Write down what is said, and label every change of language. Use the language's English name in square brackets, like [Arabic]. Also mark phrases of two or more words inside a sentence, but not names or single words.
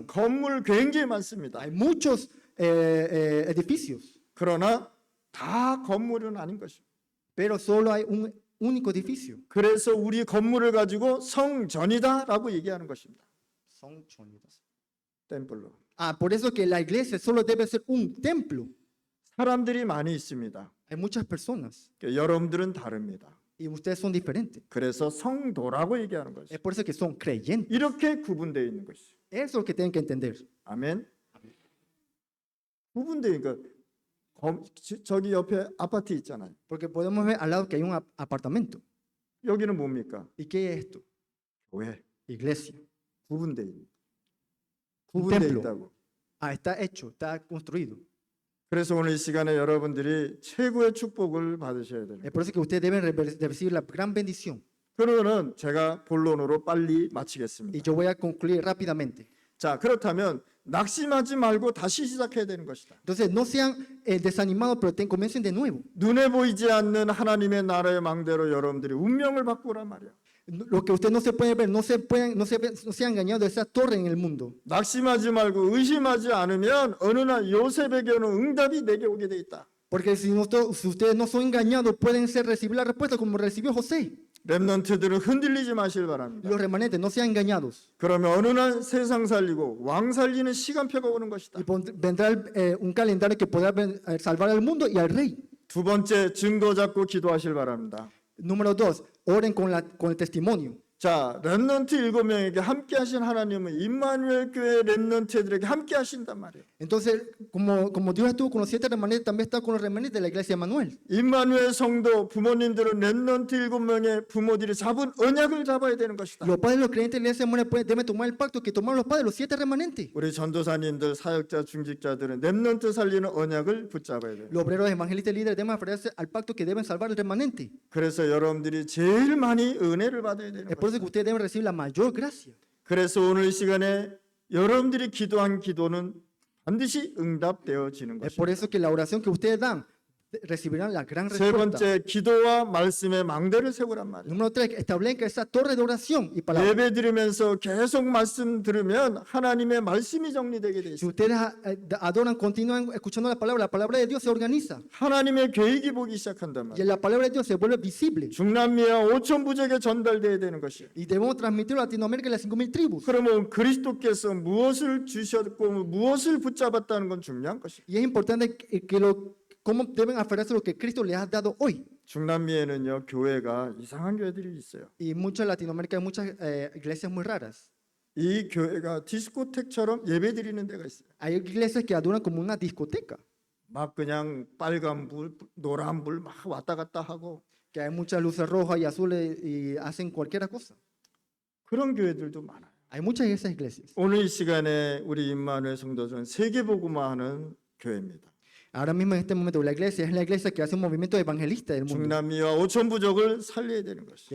[Korean] 건물 굉장히 많습니다. [Spanish] Hay muchos edificios, [Korean] 그러나 다 건물은 아닌 것입니다. [Spanish] pero solo hay un único edificio. [Korean] 그래서 우리 건물을 가지고 성전이다라고 얘기하는 것입니다. 템플로. [Spanish] Por eso que la iglesia solo debe ser un templo. [Korean] 사람들이 많이 있습니다. [Spanish] Hay muchas personas [Korean] 여러분들은 다릅니다. [Spanish] y ustedes son diferentes. [Korean] 그래서 성도라고 얘기하는 것이죠. [Spanish] Es por eso que son creyentes. [Korean] 이렇게 구분되어 있는 것이죠. [Spanish] Eso es lo que tienen que entender. [Korean] 아멘. 구분되니까 저기 옆에 아파트 있잖아요. [Spanish] Porque podemos ver al lado que hay un apartamento. [Korean] 여기는 뭡니까? [Spanish] ¿Y qué es esto? [Korean] 교회. [Spanish] Iglesia. [Korean] 구분되어 있는. [Spanish] Un [Korean] 구분되어 [Spanish] templo. [Korean] 있다고. [Spanish] Está hecho, está construido. [Korean] 그래서 오늘 이 시간에 여러분들이 최고의 축복을 받으셔야 됩니다. [Spanish] Es por eso que ustedes deben recibir la gran bendición. [Korean] 그러면은 제가 본론으로 빨리 [Spanish] Y [Korean] 마치겠습니다. [Spanish] yo voy a concluir rápidamente. [Korean] 자, 그렇다면 낙심하지 말고 다시 시작해야 되는 것이다. [Spanish] Entonces, no sean desanimados, pero comiencen de nuevo. [Korean] 눈에 보이지 않는 하나님의 나라의 망대로 여러분들이 운명을 바꾸란 말이야. [Spanish] Lo que usted no se puede ver, no sea engañado de esa torre en el mundo. [Korean] 낙심하지 말고 의심하지 않으면 어느 날 요셉에게 오는 응답이 내게 오게 돼 있다. [Spanish] Porque si ustedes no son engañados, pueden recibir la respuesta como recibió José. [Korean] 렘넌트들은 흔들리지 마시길 바랍니다. [Spanish] Los remanentes, no sean engañados. [Korean] 그러면 어느 날 세상 살리고 왕 살리는 시간표가 오는 것이다. [Spanish] Y vendrá un calendario que podrá salvar al mundo y al rey. [Korean] 두 번째, 증거 잡고 기도하실 바랍니다. [Spanish] Número 2, oren con el testimonio. [Korean] 자, 렘넌트 7명에게 함께 하신 하나님은 임마누엘 교회 렘넌트들에게 함께 하신단 말이에요. [Spanish] Entonces, como Dios estuvo con los 7 remanentes, también está con los remanentes de la iglesia de Manuel. [Korean] 임마누엘 성도 부모님들은 렘넌트 7명의 부모들이 잡은 언약을 잡아야 되는 것이다. [Spanish] Los padres de los creyentes de la iglesia de Manuel deben tomar el pacto que tomaron los padres de los 7 remanentes. [Korean] 우리 전도사님들, 사역자, 중직자들은 렘넌트 살리는 언약을 붙잡아야 돼요. [Spanish] Los obreros, evangelistas y líderes deben aferrarse al pacto que deben salvar el remanente. [Korean] 그래서 여러분들이 제일 많이 은혜를 받아야 되는 [Spanish] Es por [Korean] 거예요. [Spanish] eso que ustedes deben recibir la mayor gracia. [Korean] 그래서 오늘 이 시간에 여러분들이 기도한 기도는 반드시 응답되어지는 [Spanish] Es [Korean] 것입니다. [Spanish] por eso que la oración que ustedes dan recibirán la gran [Korean] 세 [Spanish] respuesta. [Korean] 번째, 기도와 말씀의 망대를 세우란 말이에요. [Spanish] Número 3, establezca esa torre de oración y palabra. [Korean] 예배 드리면서 계속 말씀 들으면 하나님의 말씀이 정리되게 돼 [Spanish] Si [Korean] 있어요. [Spanish] ustedes adoran, continúan escuchando la palabra de Dios se organiza. [Korean] 하나님의 계획이 보기 시작한단 [Spanish] Y [Korean] 말이에요. [Spanish] la palabra de Dios se vuelve visible. [Korean] 중남미와 5천 부족에 전달돼야 되는 것이에요. [Spanish] Y debemos transmitirlo a Latinoamérica y las 5,000 tribus. [Korean] 그러면 그리스도께서 무엇을 주셨고 무엇을 붙잡았다는 건 중요한 것이에요. [Spanish] Y es importante cómo deben aferrarse a lo que Cristo les ha dado hoy. [Korean] 중남미에는요, 교회가 이상한 교회들이 있어요. [Spanish] Y mucho en Latinoamérica hay muchas iglesias muy raras. [Korean] 이 교회가 디스코텍처럼 예배 드리는 데가 있어요. [Spanish] Hay iglesias que adoran como una discoteca, [Korean] 막 그냥 빨간 불, 노란 불 막 왔다 갔다 하고 [Spanish] que hay muchas luces rojas y azules y hacen cualquier cosa. [Korean] 그런 교회들도 많아요. [Spanish] Hay muchas de esas iglesias. [Korean] 오늘 이 시간에 우리 임마누엘 성도들은 세계복음화하는 교회입니다. [Spanish] Ahora mismo en este momento la iglesia es la iglesia que hace un movimiento evangelista del mundo. [Korean] 중남미와 5천 부족을 sal려야 되는 것이에요.